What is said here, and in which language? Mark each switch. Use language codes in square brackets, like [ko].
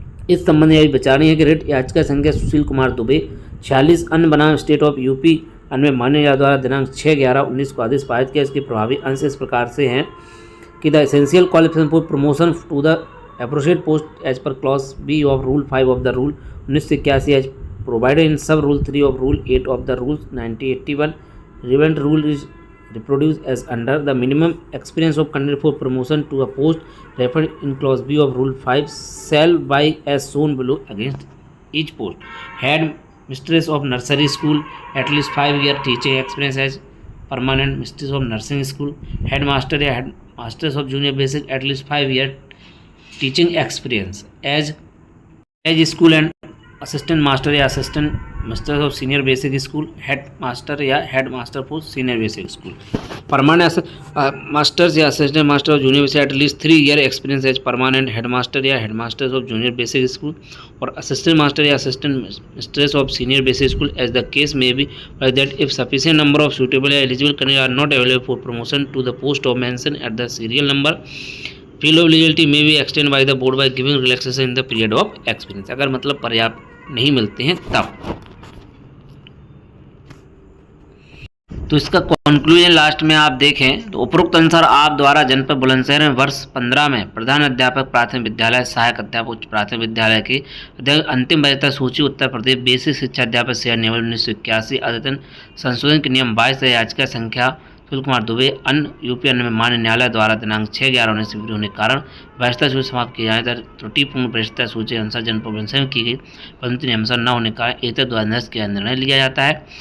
[hi] इस संबंध में यह विचारणीय है कि रिट याचिका संख्या सुशील कुमार दुबे 46 अन्य बनाम स्टेट ऑफ यूपी अन्य मान्य न्यायालय द्वारा दिनांक 6/11/19 को आदेश पारित किया। इसके प्रभावी अंश इस प्रकार से हैं कि [en] The essential qualification for promotion to the appropriate post as per clause B of rule 5 of the rule 1981 as provided in sub rule 3 of rule 8 of the rules 1981. Relevant rule is reproduced as under the minimum experience of candidate for promotion to a post referred in clause B of rule 5 shall by as shown below against each post. Head mistress of nursery school at least 5-year teaching experience as permanent mistress of nursing school. Headmaster या headmasters of junior basic at least 5-year teaching experience as school and assistant master या assistant master of senior basic school, head master या head master for senior basic school. Permanent masters या assistant master of junior basic at least 3 year experience as permanent head master या head master of junior basic school और assistant master या assistant mistress of senior basic school as the case may be, like that if sufficient number of suitable or eligible candidates are not available for promotion to the post of mention at the serial number, field of eligibility may be extended by the board by giving relaxation in the period of experience। [hi] अगर मतलब पर्याप्त नहीं मिलते हैं तब। तो इसका conclusion last में आप देखें तो उपरोक्त अनुसार आप द्वारा जनपद बुलंदशहर में वर्ष 15 में प्रधान अध्यापक प्राथमिक विद्यालय, सहायक अध्यापक उच्च प्राथमिक विद्यालय की अंतिम वैधता सूची उत्तर प्रदेश बेसिक शिक्षा अध्यापक सेवा नियम 1981 अद्यतन संशोधन के नियम 22 याचिका संख्या सुशील कुमार दुबे अन्य यूपी अन्य में मान्य न्यायालय द्वारा दिनांक 6/11 से होने के कारण वैधता सूची समाप्त की जाने तक त्रुटिपूर्ण वैधता सूची अनुसार जनपद बुलंदशहर में की गई परंतु नियमानुसार न होने के कारण एतद द्वारा निरस्त किया निर्णय लिया जाता है।